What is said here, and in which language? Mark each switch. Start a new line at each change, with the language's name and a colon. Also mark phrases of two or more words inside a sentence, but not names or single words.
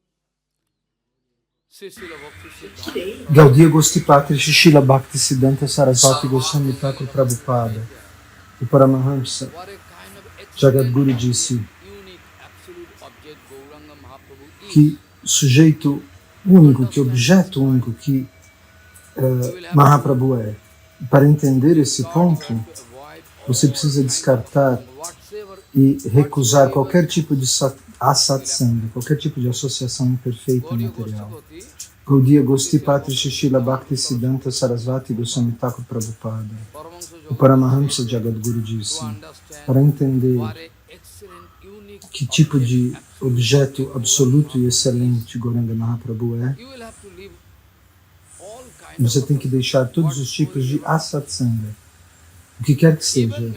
Portuguese: Gaudiya Gostipatri Shishila Bhakti Siddhanta Sarasvati Goswami Thakur Prabhupada, o Paramahamsa Jagadguru disse que sujeito único, que objeto único que Mahaprabhu é. Para entender esse ponto, você precisa descartar e recusar qualquer tipo de asatsanga, qualquer tipo de associação imperfeita e material. Gaudiya Gostipatri Shishila Bhakti Siddhanta Sarasvati Goswami Thakur Prabhupada, o Paramahamsa Jagadguru disse, para entender que tipo de objeto absoluto e excelente Gauranga Mahaprabhu é, você tem que deixar todos os tipos de asatsanga, o que quer que seja.